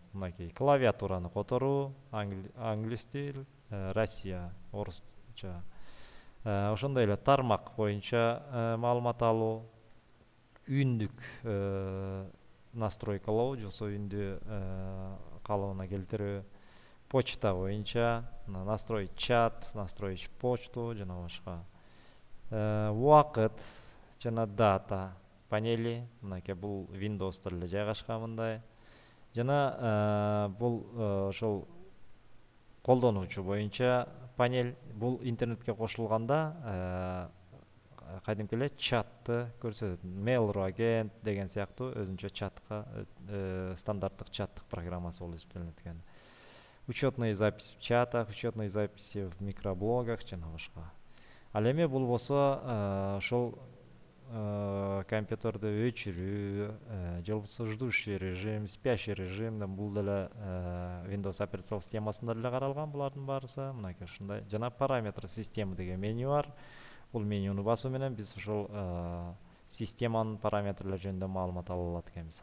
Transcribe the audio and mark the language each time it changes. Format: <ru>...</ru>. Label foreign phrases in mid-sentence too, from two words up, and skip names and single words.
<ky>Мынакей клавиатураны которуу, англис тил, Россия, орусча. Ошондой эле тармак боюнча маалымат алуу, үндүк настройкалоо, же болбосо үндү калыбына келтирүү, почта боюнча</ky> <ru>настроить чат, настроить почту</ru> <ky>жана башка. Убакыт жана дата панели мынакей бул Windows'та эле жайгашкан мындай. Жана бул ошол колдонуучу боюнча панель бул интернетке кошулганда кадимки эле чатты көрсөтөт. Mail.ru агент деген сыяктуу өзүнчө чатка стандарттык чаттык программасы болуп эсептелет экен.</ky> <ru>Учетные записи в чатах, учетные записи в микроблогах</ru> <ky>жана башка. Ал эми бул болсо ошол компьютерди өчүрүү же болбосо</ky> <ru>ждущий режим, спящий режим</ru> <ky>бул деле Windows операциялык системасында эле каралган булардын баарысы. Мынакей ушундай. Жана</ky> <ru>параметр системы</ru> <ky>деген меню бар. Бул менюну басуу менен биз ошол системанын параметрлери жөнүндө маалымат ала алат экенбиз.</ky>